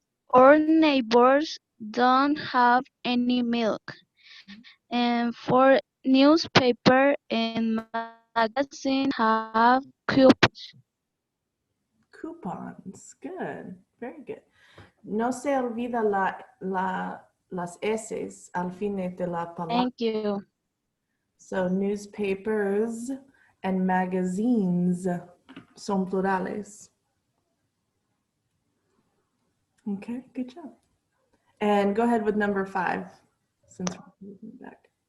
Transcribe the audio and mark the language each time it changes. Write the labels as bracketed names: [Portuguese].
[English] Our neighbors don't have any milk. And for newspaper and magazine have coupons. Coupons. Good. Very good. [Spanish] No se olvida las S's al fin de la palabra. [English] Thank you. So newspapers and magazines [Spanish] son plurales. [English] Okay, good job. And go ahead with number 5, since we're moving back.